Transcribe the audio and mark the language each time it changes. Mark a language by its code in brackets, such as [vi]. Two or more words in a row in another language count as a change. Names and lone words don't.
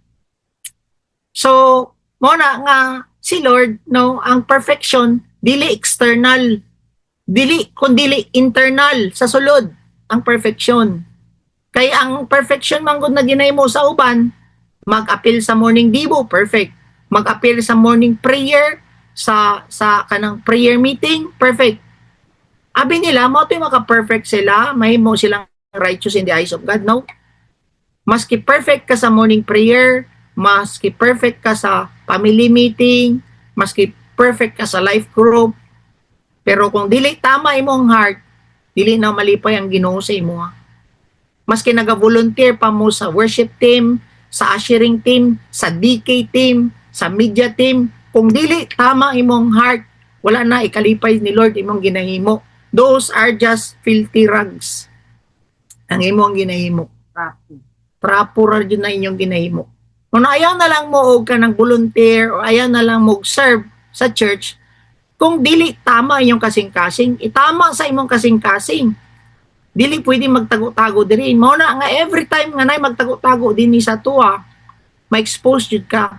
[ceb] So, mo na nga si Lord, no, ang perfection dili external, kundi internal sa sulod ang perfection. Kay ang perfection man gud na ginahimo sa uban, mag-appeal sa morning dibo, perfect. Mag-appeal sa [en] morning prayer, [ceb] sa kanang [en] prayer meeting, [ceb] perfect. Abi nila, mo ito yung maka-perfect sila, mahimo silang [en] righteous in the eyes of God, [ceb] no? Maski perfect ka sa [en] morning prayer, [ceb] maski perfect ka sa [en] family meeting, [ceb] maski perfect ka sa [en] life group, [ceb] pero kung dili tama imong heart, dili na malipay ang Ginoo sa imo. Maski naga-volunteer pa mo sa [en] worship team, [ceb] sa [en] ushering team, [ceb] sa [en] DK team, [ceb] sa [en] media team, [ceb] kung dili tama imong heart, wala na ikalipay ni Lord imong ginahimo. [en] Those are just filthy rags. [ceb] Ang imong ginahimo. Trapo ra yun na inyong ginahimo. Kung ayaw na lang mo og ka ng volunteer o ayaw na lang mo serve sa church, kung dili tama inyong kasing-kasing, itama sa imong kasing-kasing. Dili pwede magtago-tago diri. Mao na nga [en] every time [ceb] nga nay magtago-tago dinhi sa tuwa, ma-expose jud ka.